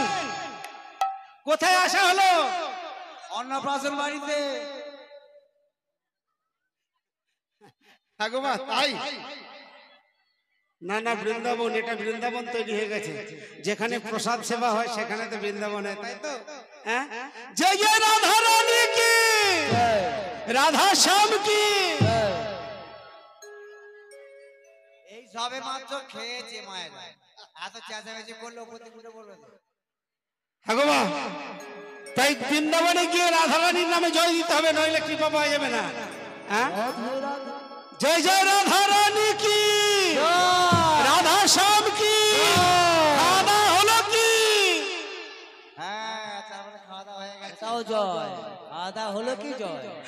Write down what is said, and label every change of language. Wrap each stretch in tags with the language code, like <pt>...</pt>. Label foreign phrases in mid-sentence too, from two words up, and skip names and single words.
<bn>কোথায় আসা হলো? অন্নপ্রাশন বাড়িতে। ঠাকুমা তাই না? না, বৃন্দাবন, এটা বৃন্দাবন তৈরি হয়ে গেছে, যেখানে প্রসাদ সেবা হয় সেখানে তো বৃন্দাবন হয়, তাই তো? হ্যাঁ?</bn> <hi>जय जय राधा रानी की, राधा श्याम की।</hi> <bn>এই সবে মাত্র খেয়েছে মায়ের, এত চেঁচামেচি করলে উপর দিকে উঠে পড়বে তো। হ্যাঁ গো মা, তাই বৃন্দাবনে গিয়ে রাধা রানীর নামে জয় দিতে হবে, নইলে কৃপা পাওয়া যাবে না। হ্যাঁ?</bn> <hi>जय जय राधा रानी की, राधा श्याम की, खाना</hi> <bn>হলো কি? হ্যাঁ তারপরে খাওয়া দাওয়া হয়ে গেছে। তাও জয়, আদা হলো কি জয়?</bn>